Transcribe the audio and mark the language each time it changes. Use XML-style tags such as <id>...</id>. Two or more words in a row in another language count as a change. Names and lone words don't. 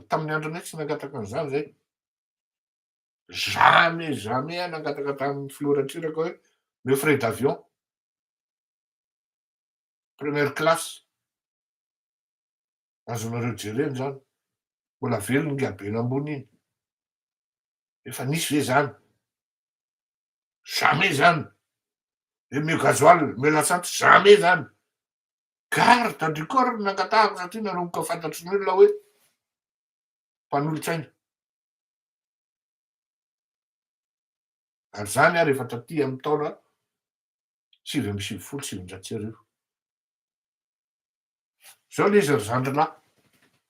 <mg>Tamin'ny andronay tsy nangataka an'izany zay. Jamais nangataka tamin'ny filoran-tsiraka hoe</mg> <fr>le frais d'avion première classe.</fr> <mg>Azonareo jereny zany. Mbola velony ny habeny ambony iny. Efa nisy ve zany? Jamais zany. E mio gazoil, mio lasantsy, jamais zany.</mg> <fr>Garde du corps</fr> <mg>nangatahako satria nanomboka fantatry ny olona hoe mpanolotsaina. Ary zany ary efa taty amin'ny taona 1970. Zao le izy ry zandrilahy.</mg>